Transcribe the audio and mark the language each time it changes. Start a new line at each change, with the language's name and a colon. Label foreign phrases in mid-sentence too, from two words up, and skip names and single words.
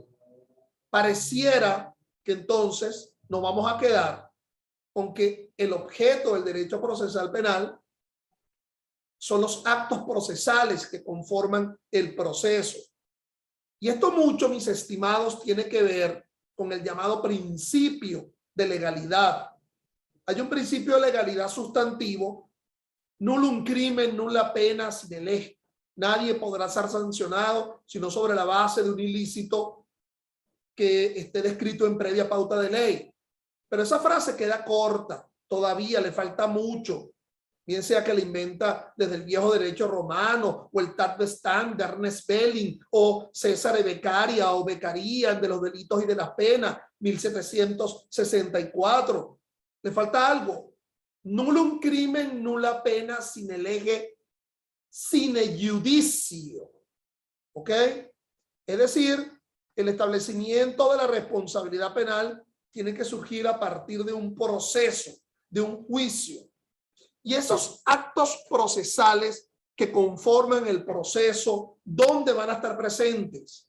Spanish: Pareciera que entonces nos vamos a quedar con que el objeto del derecho procesal penal son los actos procesales que conforman el proceso. Y esto mucho, mis estimados, tiene que ver con el llamado principio de legalidad. Hay un principio de legalidad sustantivo,
Latin: nullum crimen, nulla pena sine lege.
Spanish: Nadie podrá ser sancionado sino sobre la base de un ilícito que esté descrito en previa pauta de ley. Pero esa frase queda corta, todavía le falta mucho. Bien sea que la inventa desde el viejo derecho romano o el Tat de Stan de Ernest Belling o César de Beccaria o Beccaria de los delitos y de las penas, 1764. Le falta algo.
Latin: Nullum crimen, nulla pena sine lege sine judicio.
Spanish: ¿Ok? Es decir, el establecimiento de la responsabilidad penal tiene que surgir a partir de un proceso, de un juicio. Y esos actos procesales que conforman el proceso, ¿dónde van a estar presentes?